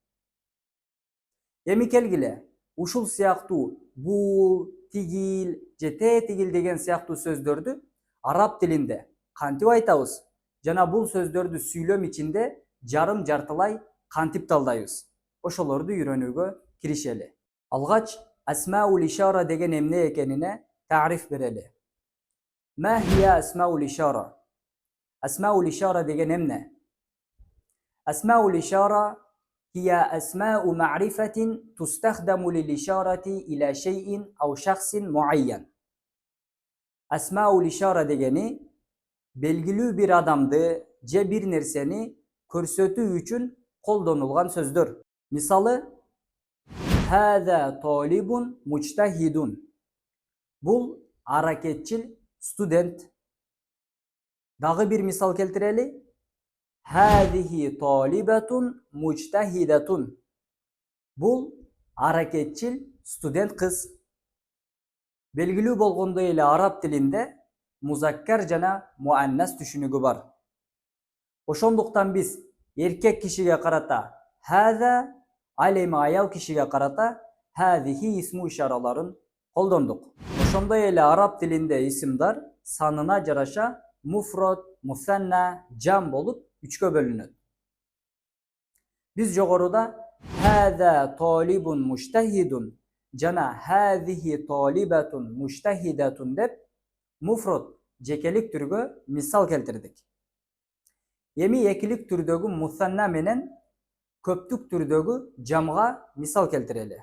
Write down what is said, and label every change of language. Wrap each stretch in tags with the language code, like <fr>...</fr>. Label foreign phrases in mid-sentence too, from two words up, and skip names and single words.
<ky>Эми келгиле, ушул сыяктуу бул, тигил же тигил деген сыяктуу сөздөрдү араб тилинде кантип айтабыз жана бул сөздөрдү сүйлөм ичинде жарым жартылай кантип талдайбыз? Ошолорду үйрөнүүгө киришели. Алгач</ky> <ar>أسماء الإشارة</ar> <ky>деген эмне экенине тариф берели.</ky> <ar>ما هي أسماء الإشارة? أسماء الإشارة</ar> <ky>деген эмне?</ky> <ar>أسماء الإشارة هي أسماء معرفة تستخدم للإشارة إلى شيء أو شخص معين. أسماء الإشارة</ar> <ky>дегени белгилүү бир адамды же бир нерсени көрсөтүү үчүн колдонулган сөздөр. Мисалы,</ky> <ar>هذا طالب مجتهد.</ar> <ky>Бул аракетчил студент. Дагы bir мисал келтирели.</ky> <ar>هذه طالبة مجتهدة.</ar> <ky>Бул аракетчил студент кыз. Белгилүү болгондой эле араб тилинде музаккар жана муаннас түшүнүгү бар. Ошондуктан биз эркек кишиге карата хаза, ал эми аял кишиге карата хазихи исму ишараларын колдондук. Ошондой эле араб тилинде исимдар санына жараша муфрод, мусанна, жам болуп үчкө бөлүнөт. Биз жогоруда</ky> <ar>هذا طالب مجتهد</ar> <ky>жана</ky> <ar>هذه طالبة مجتهدة</ar> <ky>деп муфрод, жекелик түргө мисал келтирдик. Эми экилик түрдөгү мусанна менен көптүк түрдөгү жамга мисал келтирели.</ky>